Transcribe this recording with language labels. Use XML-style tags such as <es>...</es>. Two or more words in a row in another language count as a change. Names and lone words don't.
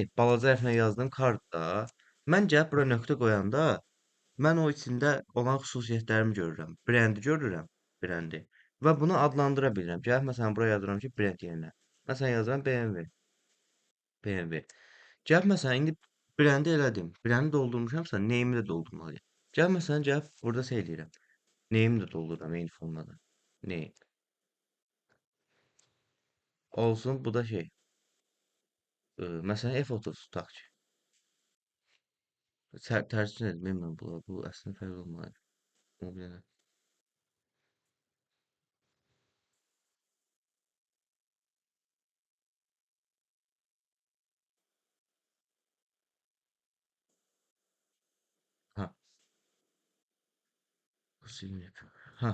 <az>Balaca hərflə yazdım kartda. Mən gəlib bura nöqtə qoyanda mən o içində olan xüsusiyyətlərimi görürəm. Brendi görürəm, brendi. Və bunu adlandıra bilirəm. Gəlib məsələn bura yazıram ki, brend yerinə. Məsələn yazıram BMW. Gəlib məsələn indi brendi elədim. Brendi doldurmuşamsa name-i də doldurmalıyam. Gəlib burada şey eləyirəm. Name-i də doldururam eyni formada. Name. Olsun bu da şey. Məsələn F30 tutaq ki. Tərcih edim bilmirəm bunlar. Bu əslində fərqli olmalıdır. Amma bir dənə. Ha, bu silinir. Ha.</az>